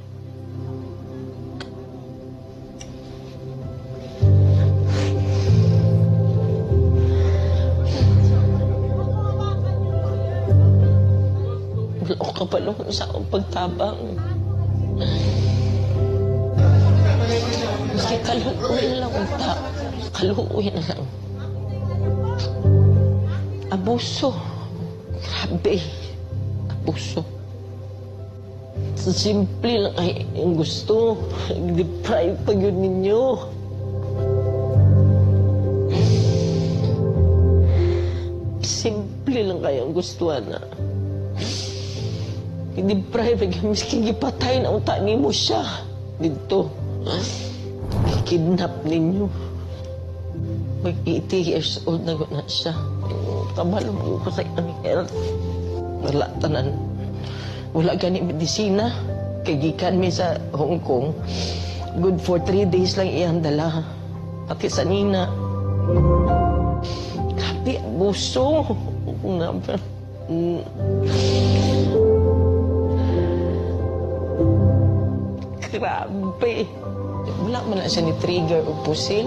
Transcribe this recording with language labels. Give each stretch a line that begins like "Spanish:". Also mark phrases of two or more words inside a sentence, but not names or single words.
Cebuano: Wala ko kapalong sa akong pagtabang. Maski kaluoy na lang unta. Kaluoy na lang. Abuso. Grabe. Abuso. Simple lang ay yung gusto. Deprive pa yun ninyo. Simple lang kayo ang gustuhan na. I-deprive, miski gipatay na unta ni mo siya. Dito. I-kidnap ninyo. Mag-80
English: years old
Cebuano: na na siya. Kabalo mo ko sa iyang health. Wala tanan. Wala gani medisina. Kagikan mi sa Hong Kong.
English: Good for 3 days
Cebuano: lang iyang dala. Pati sa nina. Grabe, abuso. Grabe. Wala man na siya ni trigger o pusil.